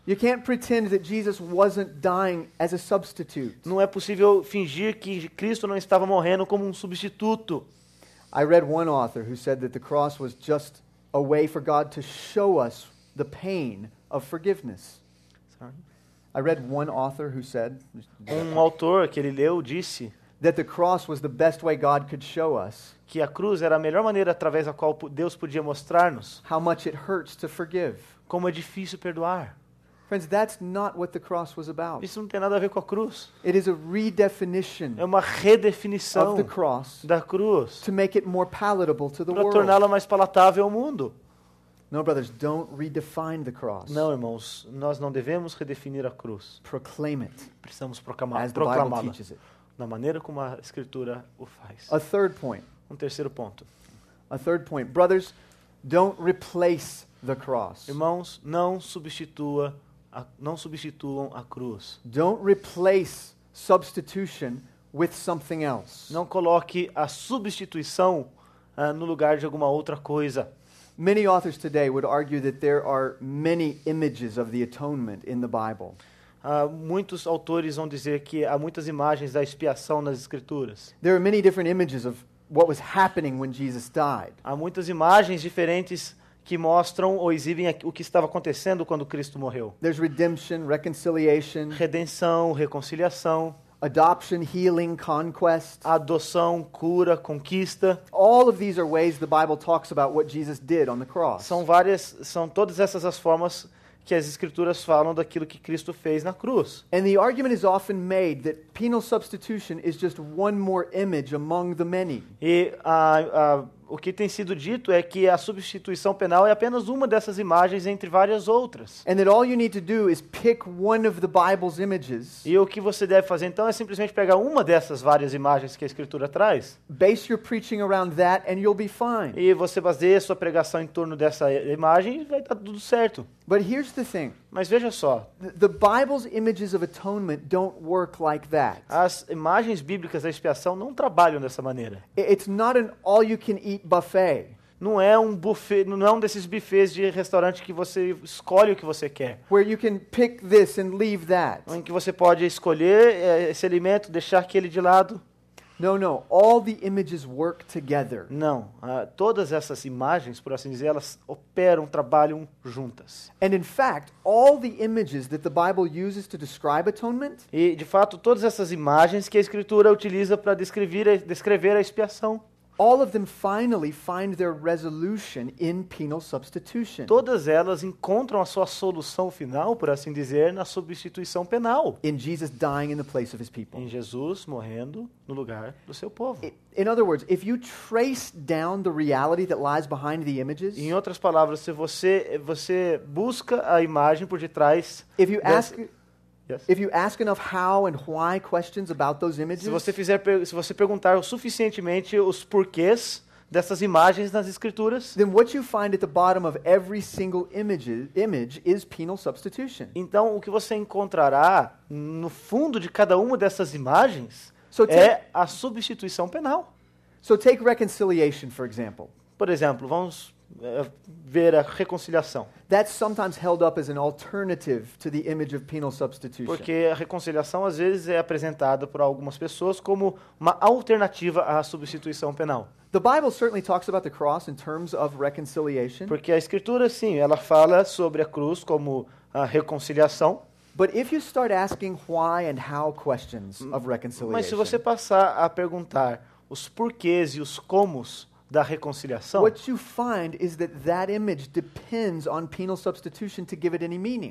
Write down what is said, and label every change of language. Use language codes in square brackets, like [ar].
[en] You can't pretend that Jesus wasn't dying as a substitute. [pt] Não é possível fingir que Cristo não estava morrendo como um substituto. [en] I read one author who said that the cross was just a way for God to show us the pain of forgiveness. I read one author who said [pt] Autor que ele leu disse [en] that the cross was the best way God could show us [pt] que a cruz era a melhor maneira através da qual Deus podia mostrar-nos [en] how much it hurts to forgive. [pt] como é difícil perdoar. [en] Friends, that's not what the cross was about. [pt] Isso não tem nada a ver com a cruz. [en] It is a redefinition [pt] É uma redefinição [en] of the cross [pt] da cruz [en] to make it more palatable to the [pt] para [en] world. [pt] torná-la mais palatável ao mundo. [en] No, brothers, don't redefine the cross. [pt] Não, irmãos, nós não devemos redefinir a cruz. [en] Proclaim it [pt] Precisamos [en] as the Bible [pt] proclamá-la [en] teaches it. [pt] da maneira como a Escritura o faz. [en] A third point. [pt] Terceiro ponto. [en] A third point. Brothers, don't replace the cross. [pt] Irmãos, não substituam a cruz. [en] Don't replace substitution with something else. [pt] Não coloque a substituição no lugar de alguma outra coisa. [en] Many authors today would argue that there are many images of the atonement in the Bible. [pt] Muitos autores vão dizer que há muitas imagens da expiação nas Escrituras. [en] There are many different images of what was happening when Jesus died. [pt] Há muitas imagens diferentes que mostram ou exibem o que estava acontecendo quando Cristo morreu. [en] There's redemption, reconciliation, [pt] Redenção, reconciliação, [en] adoption, healing, conquest. [pt] adoção, cura, conquista. [en] All of these are ways the Bible talks about what Jesus did on the cross. [pt] São todas essas as formas que as Escrituras falam daquilo que Cristo fez na cruz. [en] And the argument is often made that penal substitution is just one more image among the many. [pt] E o que tem sido dito é que a substituição penal é apenas uma dessas imagens entre várias outras. [en] And that all you need to do is pick one of the Bible's images, [pt] E o que você deve fazer então é simplesmente pegar uma dessas várias imagens que a Escritura traz [en] base your preaching around that, and you'll be fine. [pt] e você baseia a sua pregação em torno dessa imagem e vai estar tudo certo. [en] But here's the thing. [pt] Mas veja só, [en] The Bible's images of atonement don't work like that. [pt] as imagens bíblicas da expiação não trabalham dessa maneira. [en] It's not an all-you-can-eat buffet [pt] Não é um buffet, não é um desses buffets de restaurante que você escolhe o que você quer. [en] where you can pick this and leave that. [pt] Em que você pode escolher esse alimento, deixar aquele de lado. [en] No. All the images work together. [pt] Não. Todas essas imagens, por assim dizer, elas operam, trabalham juntas. [en] And in fact, all the images that the Bible uses to describe atonement, [pt] E, de fato, todas essas imagens que a Escritura utiliza para descrever a expiação, [en] all of them finally find their resolution in penal substitution, [pt] todas elas encontram a sua solução final, por assim dizer, na substituição penal. [en] in Jesus dying in the place of his people. [pt] Em Jesus morrendo no lugar do seu povo. [en] In other words, if you trace down the reality that lies behind the images, [pt] Em outras palavras, se você busca a imagem por detrás, [en] if you ask Yes. if you ask enough how and why questions about those images, [pt] se você perguntar o suficientemente os porquês dessas imagens nas Escrituras, [en] then what you find at the bottom of every single image is penal substitution. [pt] então o que você encontrará no fundo de cada uma dessas imagens [en] So [pt] é a substituição penal. [en] So take reconciliation, for example. [pt] Por exemplo, vamos ver a reconciliação. [en] That's sometimes held up as an alternative to the image of penal substitution. [pt] Porque a reconciliação às vezes é apresentada por algumas pessoas como uma alternativa à substituição penal. [en] The Bible certainly talks about the cross in terms of reconciliation. [pt] Porque a Escritura, sim, ela fala sobre a cruz como a reconciliação. [en] But if you start asking why and how questions of reconciliation, [pt] Mas se você passar a perguntar os porquês e os comos da reconciliação, [en] what you find is that that image depends on penal substitution to give it any meaning.